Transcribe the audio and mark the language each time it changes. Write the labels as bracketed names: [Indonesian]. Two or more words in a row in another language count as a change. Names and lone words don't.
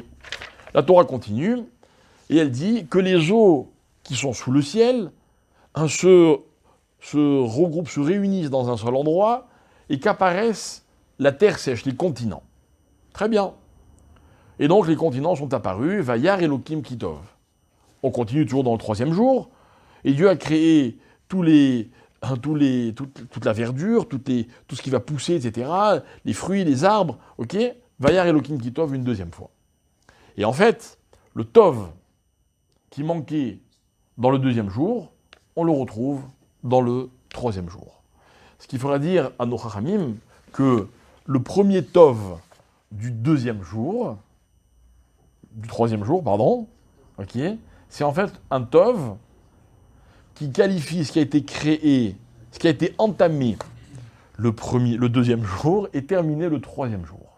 [French] La Torah continue, et elle dit que les eaux qui sont sous le ciel se regroupent, se réunissent dans un seul endroit, et qu'apparaissent la terre sèche, les continents. Très bien. Et donc les continents sont apparus, [Hebrew] וירא אלוהים כי טוב. [French] On continue toujours dans le troisième jour, et Dieu a créé toute la verdure, tout ce qui va pousser, etc., les fruits, les arbres, ok? [Hebrew] וירא אלוהים כי טוב [French] une deuxième fois. Et en fait, le tov qui manquait dans le deuxième jour, on le retrouve dans le troisième jour. Ce qu'il faudra dire à nos chachamim que le premier tov du troisième jour, ok, c'est en fait un tov qui qualifie ce qui a été créé, ce qui a été entamé le deuxième jour et terminé le troisième jour.